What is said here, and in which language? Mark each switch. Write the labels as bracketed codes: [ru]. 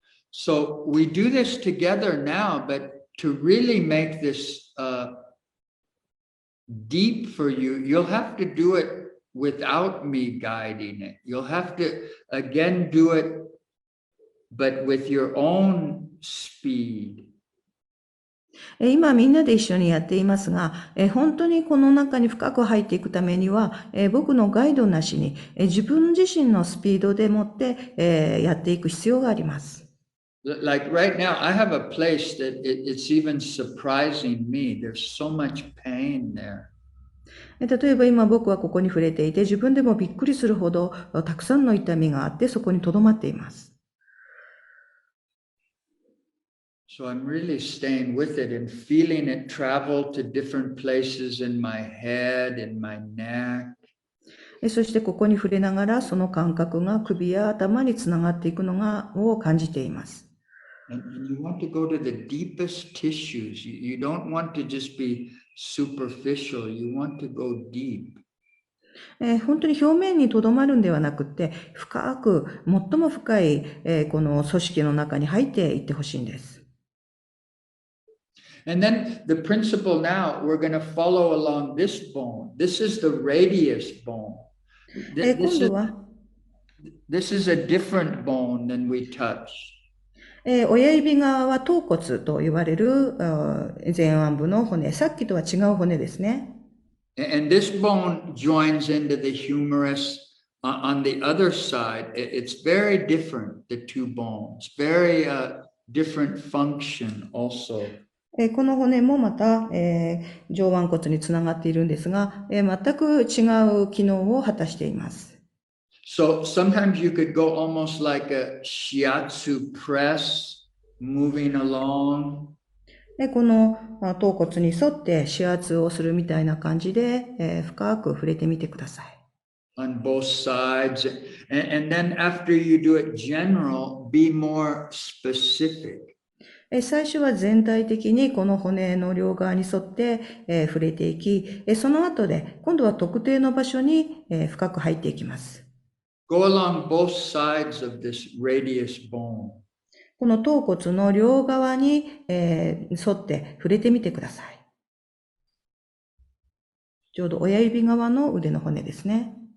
[en] So we do this together now, but to really make this deep for you, you'll have to do it without me guiding it. You'll have to again do it, but with your own speed. [ja] 今みんなで一緒にやっていますが、本当にこの中に深く入っていくためには、僕のガイドなしに、自分自身のスピードでもって、やっていく必要があります。 [en] Like right now, I have a place that it's even surprising me. There's so much pain there. [ja] 例えば今僕はここに触れていて、自分でもびっくりするほどたくさんの痛みがあって、そこに留まっています。 [en] So I'm really staying with it and feeling it travel to different places in my head, in my neck. [ja] そしてここに触れながら、その感覚が首や頭につながっていくのを感じています。 [en] And you want to go to the deepest tissues. You don't want to just be superficial. You want to go deep. [ja] 本当に表面にとどまるんではなくて、深く、最も深い、この組織の中に入っていってほしいんです。 [en] And then the principle now, we're going to follow along this bone. This is the radius bone. This is a different bone than we touch. [ja] 親指側は頭骨と言われる前腕部の骨、さっきとは違う骨ですね。 [en] And this bone joins into the humerus on the other side. It's very different, the two bones. Very different function also. [ja] この骨もまた、上腕骨につながっているんですが、全く違う機能を果たしています。 [en] So sometimes you could go almost like a shiatsu press, moving along. [ja] この頭骨に沿って指圧をするみたいな感じで、深く触れてみてください。 [en] On both sides. And then after you do it general, be more specific. [ja] 最初は全体的にこの骨の両側に沿って、触れていき、その後で今度は特定の場所に、深く入っていきます。 [en] Go along both sides of this radius bone. [ja] この頭骨の両側に、沿って触れてみてください。ちょうど親指側の腕の骨ですね。